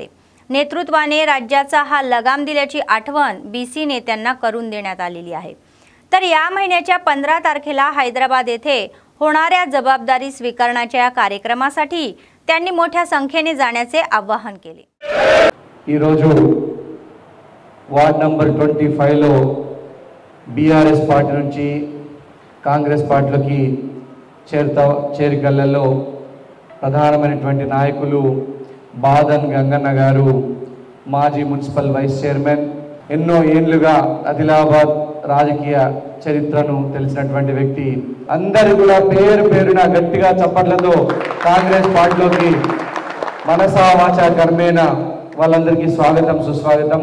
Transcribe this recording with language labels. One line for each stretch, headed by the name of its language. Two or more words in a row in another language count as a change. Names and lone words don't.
Marathi: नेतृत्वाने राज्याचा हा लगाम दिल्याची आठवण बीसी नेत्यांना करून देण्यात आलेली आहे। तर या महिन्याच्या 15 तारखेला हैदराबाद येथे होणाऱ्या जबाबदारी स्वीकारण्याच्या कार्यक्रमासाठी त्यांनी मोठ्या संख्येने जाण्याचे आवाहन केले।
Telugu: ఈ రోజు వార్డ్ నంబర్ 25 లో బీఆర్ఎస్ పార్టీ నుంచి కాంగ్రెస్ పార్టీలోకి చేరికలలో ప్రధానమైనటువంటి నాయకులు బాదన్ గంగన్న గారు, మాజీ మున్సిపల్ వైస్ చైర్మన్, ఎన్నో ఏళ్లుగా ఆదిలాబాద్ రాజకీయ చరిత్రను తెలిసినటువంటి వ్యక్తి, అందరూ కూడా పేరు పేరున గట్టిగా చప్పట్లతో కాంగ్రెస్ పార్టీలోకి
Sanskrit: मनसा वाचा कर्मेन
Telugu: వాళ్ళందరికీ స్వాగతం సుస్వాగతం।